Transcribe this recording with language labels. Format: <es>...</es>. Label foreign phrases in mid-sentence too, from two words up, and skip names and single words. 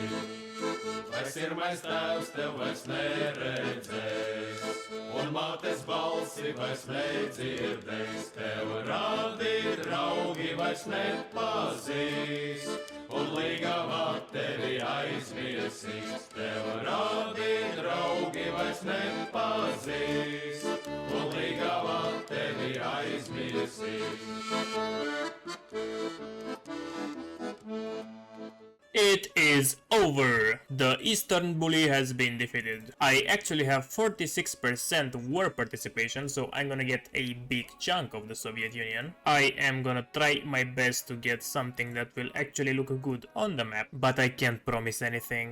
<lv>Vai sirmais tēvs tev vairs neredzēs, un mātes balsi vairs nedzirdēs, tev rādi draugi vairs nepazīs, un līgavā tevi aizmirsīs, tev rādi draugi vairs nepazīs, un līgavā tevi aizmirsīs.</lv> <en>It is over! The Eastern Bully has been defeated. I actually have 46% war participation, so I'm gonna get a big chunk of the Soviet Union. I am gonna try my best to get something that will actually look good on the map, but I can't promise anything.</en>